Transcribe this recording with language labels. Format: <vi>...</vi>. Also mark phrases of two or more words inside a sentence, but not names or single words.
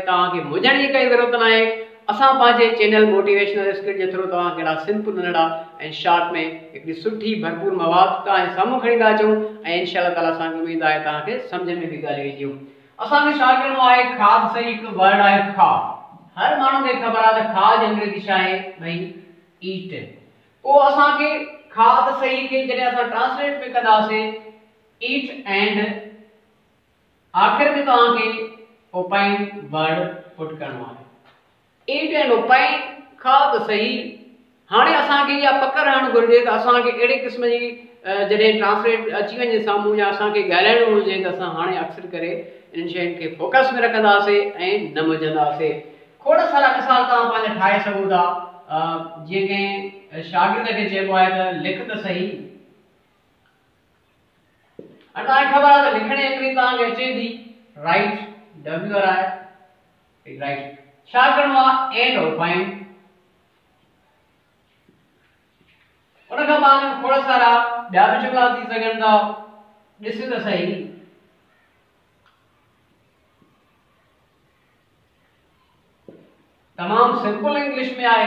<sd>तव्हांखे मुंझण जी काई ज़रूरत न आहे। असां पंहिंजे चैनल मोटिवेशनल स्किल जे थ्रू तव्हांखे अहिड़ा सिंपल नंढड़ा ऐं शॉर्ट में हिकिड़ी सुठी भरपूर मवाद तव्हांजे साम्हूं खणी था अचूं ऐं इंशाअल्लाह ताला असांखे उमेद आहे तव्हांखे सम्झ में बि ॻाल्हियूं ईंदियूं। असांखे छा करिणो आहे, खाद सही हिकु वर्ड आहे खा। हर माण्हू खे ख़बर आहे त खा जी अंग्रेज़ी छा आहे भई ईट। पोइ असांखे खाद सही खे जॾहिं असां ट्रांसलेट में कंदासीं</sd> <en>eat and</en> <sd>आख़िर में तव्हांखे</sd> <en>opine word put</en> <sd>करिणो आहे।</sd> <en>eat and opine</en> <sd>खा त सही। हाणे असांखे इहा पक रहणु घुरिजे त असांखे अहिड़े क़िस्म जी जॾहिं ट्रांसलेट अची वञे साम्हूं या असांखे ॻाल्हाइणो हुजे त असां हाणे अक्सर करे इन शयुनि खे फोकस में रखंदासीं ऐं न मुंझंदासीं। खोड़ सारा मिसाल तव्हां पंहिंजा ठाहे सघो था। जीअं कंहिं शागिर्द खे चइबो आहे त लिख त सही। तव्हांखे ख़बर आहे त लिखण जी अंग्रेज़ी तव्हांखे अचे थी</sd> <en>write, W R I write.</en> <sd>छा करिणो आहे</sd> <en>and opine.</en> <sd>उन खां बाद खोड़ सारा ॿिया बि जुमिला थी सघनि था। ॾिस त सही, तमाम</sd> <en>simple English</en> <sd>में आहे।</sd>